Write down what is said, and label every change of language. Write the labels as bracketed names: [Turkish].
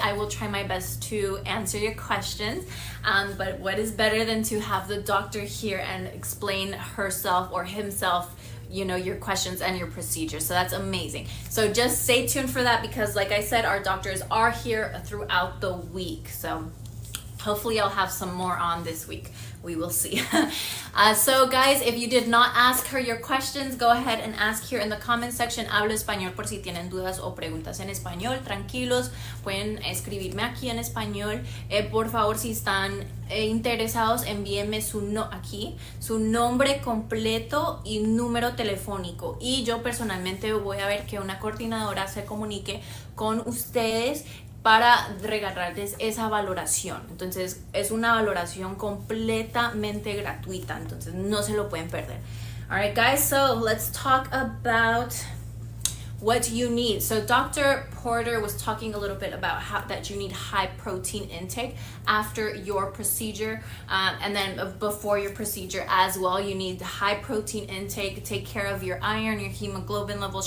[English] I will try my best to answer your questions. But what is better than to have the doctor here and explain herself or himself, your questions and your procedure. So that's amazing. So just stay tuned for that, because like I said, our doctors are here throughout the week. So hopefully I'll have some more on this week. We will see. So guys, if you did not ask her your questions, go ahead and ask here in the comment section. [Spanish] Hablo español por si tienen dudas o preguntas en español. Tranquilos, pueden escribirme aquí en español. Por favor, si están interesados, envíenme su nombre completo y número telefónico. Y yo personalmente voy a ver que una coordinadora se comunique con ustedes para regalarles esa valoración. Entonces es una valoración completamente gratuita, entonces no se lo pueden perder. [English] All right, guys, so let's talk about what you need. So Dr. Porter was talking a little bit about that you need high protein intake after your procedure, and then before your procedure as well. You need high protein intake, take care of your iron, your hemoglobin levels.